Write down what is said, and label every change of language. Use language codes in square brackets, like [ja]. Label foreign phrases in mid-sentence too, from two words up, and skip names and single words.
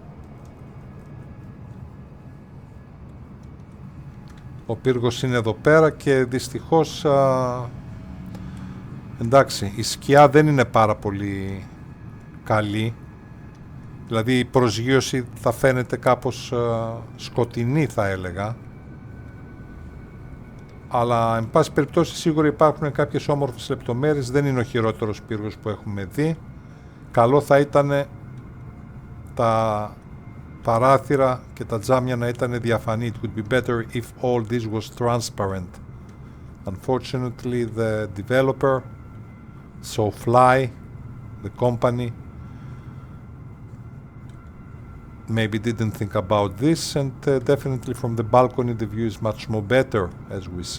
[el] Ο πύργος είναι εδώ πέρα και δυστυχώς εντάξει, η σκιά δεν είναι πάρα πολύ καλή, δηλαδή η προσγείωση θα φαίνεται κάπως σκοτεινή θα έλεγα, αλλά εν πάση περιπτώσει σίγουρα υπάρχουν κάποιες όμορφες λεπτομέρειες, δεν είναι ο χειρότερος πύργος που έχουμε δει. Καλό θα ήταν τα παράθυρα και τα τζάμια να ήταν διαφανή. [en] It would be better if all this was transparent. Unfortunately the developer, SoFly, the company, maybe didn't think about this, and definitely from the balcony the view is much more better, as we see.